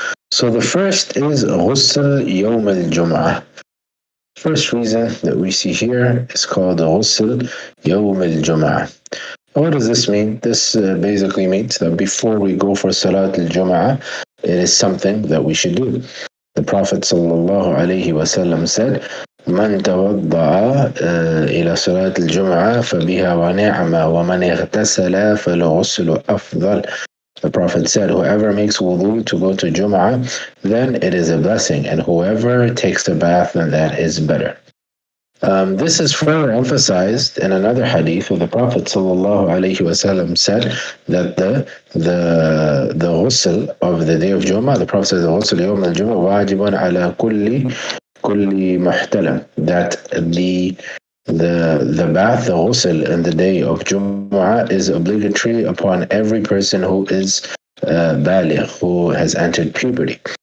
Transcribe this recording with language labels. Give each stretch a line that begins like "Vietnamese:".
English: So the first is ghusl yawm al-jum'ah. First reason that we see here is called ghusl yawm al-jum'ah. What does this mean? This basically means that before we go for Salat al-Jum'ah, it is something that we should do. The Prophet sallallahu alayhi wa sallam said,
Arabic: من توضأ إلى صلاة الجمعة فبها ونعمة ومن اغتسل فالغسل أفضل.
English: The Prophet said, whoever makes wudu to go to Jum'ah, then it is a blessing, and whoever takes the bath, then that is better. This is further emphasized in another hadith where the Prophet ﷺ said that the ghusl of the day of Jum'ah, the Prophet said the ghusl yawm al-Jum'ah
Arabic: wajibun ala kulli muhtalam,
English: that the bath, the ghusl in the day of Jum'ah is obligatory upon every person who is baligh, who has entered puberty.